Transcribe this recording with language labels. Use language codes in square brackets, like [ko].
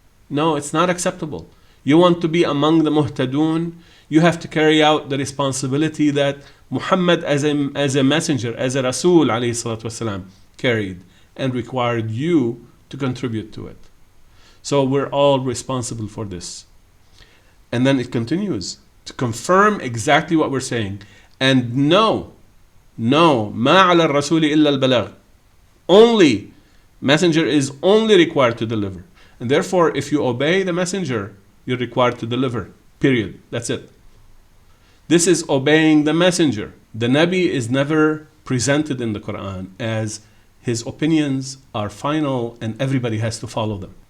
[en] No, it's not acceptable. You want to be among the muhtadun, you have to carry out the responsibility that Muhammad as a messenger, as a Rasul alayhi salatu wasalam, carried and required you to contribute to it. So we're all responsible for this. And then it continues to confirm exactly what we're saying. And no, [ar] مَا عَلَى الرَّسُولِ إِلَّا الْبَلَاغِ. [en] Only, messenger is only required to deliver. And therefore, if you obey the messenger, you're required to deliver. Period. That's it. This is obeying the messenger. The Nabi is never presented in the Quran as his opinions are final and everybody has to follow them.